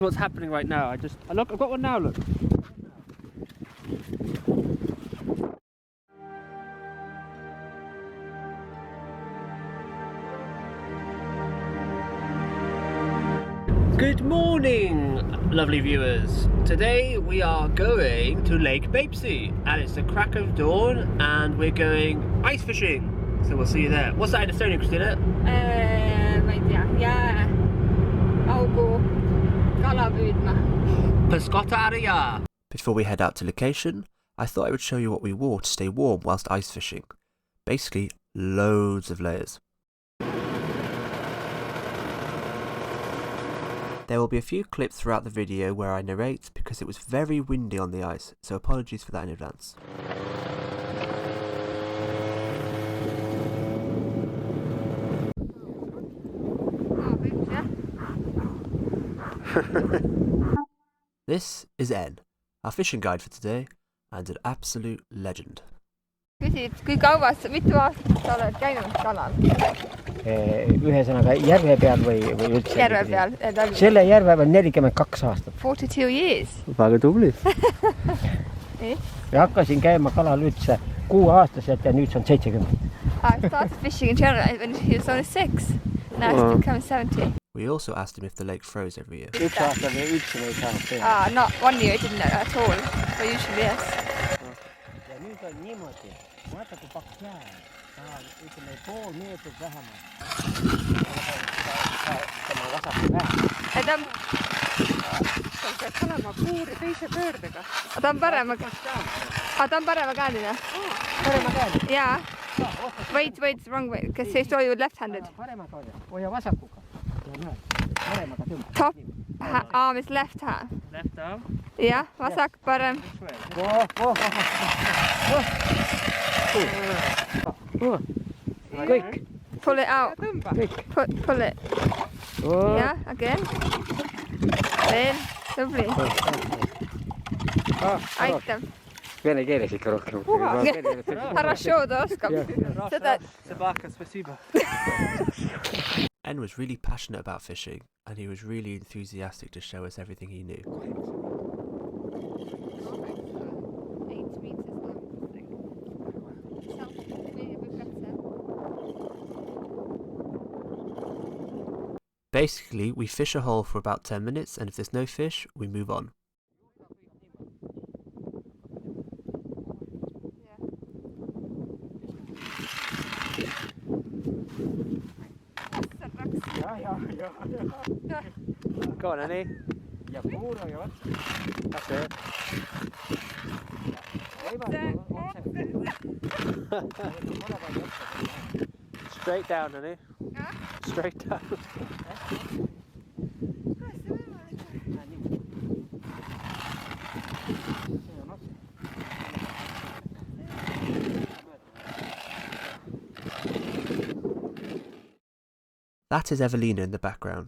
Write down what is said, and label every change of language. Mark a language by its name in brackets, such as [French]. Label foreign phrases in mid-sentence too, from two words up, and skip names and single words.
[English] What's happening right now? Look, I've got one now, look. Good morning, lovely viewers. Today we are going to Lake Babesy and it's the crack of dawn and we're going ice fishing. So we'll see you there. What's that in Estonia, Christina? [Estonian] Ma ei tea, jääaugu kala püüdma. [English] Pescataria! Before we head out to location, I thought I would show you what we wore to stay warm whilst ice fishing. Basically, loads of layers. There will be a few clips throughout the video where I narrate because it was very windy on the ice, so apologies for that in advance. This is N, our fishing guide for today, and an absolute legend. [Estonian] Küsid, kui kaua sa, mitu aastat sa oled käinud kalal? Ühesõnaga järve peal või üldse? Järve peal. Selle järve peal 42 aastat. [English] 42 years. [Estonian] Väga tubli. Ja hakkasin käima kalal üldse 6-aastaselt ja nüüd see on 70. [English] I started fishing in general when he was only 6. Now he's become 70. We also asked him if the lake froze every year. [Estonian] Üks aasta me üldse ei saanud teha. [English] Not 1 year it didn't at all, but usually yes. [Estonian] Ja nüüd on niimoodi, vaata kui paks jää, ta on ütleme pool meetrit vähemalt. Tema vasaku vähe. Ta peaks olema teise pöördega. Ta on parema käeline. Parema käeline? Jaa. [English] Wait, wrong way, because he thought you were left-handed. [Estonian] Parema käeline, hoia vasakuga. [English] Top arm is left hand. Left arm? Yeah, [Estonian] vasak, parem. [English] Quick. Pull it out. Pull it. Yeah, again. Then, lovely. [Estonian] Aitäh. Vene keeles ikka rohkem. Хорошо, ta oskab. [English] N was really passionate about fishing and he was really enthusiastic to show us everything he knew. Basically, we fish a hole for about 10 minutes and if there's no fish, we move on. Go on, Annie. [Estonian] Ja kuulajad. [English] That's it. Straight down, Annie. Straight down. That is Evelina in the background.